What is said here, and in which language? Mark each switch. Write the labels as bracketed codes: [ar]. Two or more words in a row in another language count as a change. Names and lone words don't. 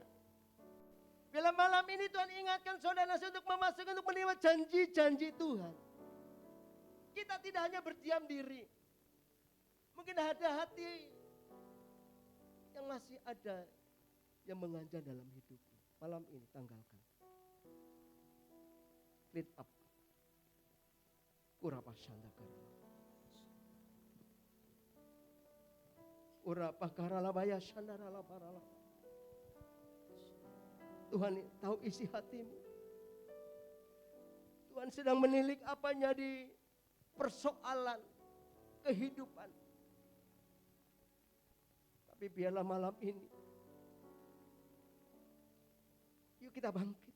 [id] Bila malam ini Tuhan ingatkan saudara saya untuk memasuki, untuk menerima janji-janji Tuhan. Kita tidak hanya berdiam diri. Mungkin ada hati yang masih ada yang menganjak dalam hidupmu. Malam ini tanggalkan. [en] Clean up. Kurapa sandakara. Urapa karalabaya sandarala parala. [id] Tuhan tahu isi hatimu. Tuhan sedang menilik apa yang jadi persoalan kehidupan. Tapi biarlah malam ini, yuk kita bangkit.